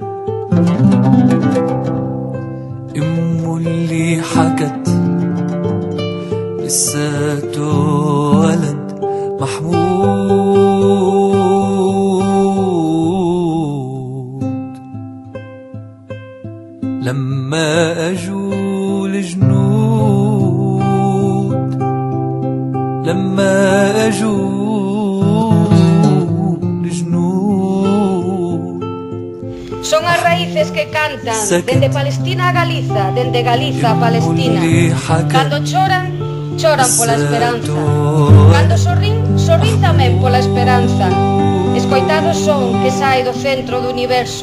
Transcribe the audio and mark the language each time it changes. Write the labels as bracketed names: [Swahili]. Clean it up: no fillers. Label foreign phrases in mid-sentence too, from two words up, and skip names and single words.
[Arabic] أمه اللي حكت لساته ولد محمود. لما أجوا الجنود لما أجوا الجنود. [Galician] Son as raíces que cantan dende Palestina a Galiza, dende Galiza a Palestina. Cando choran, choran pola esperanza. Cando sorrín, sorrín tamén pola esperanza. Escoitados son que sae do centro do universo.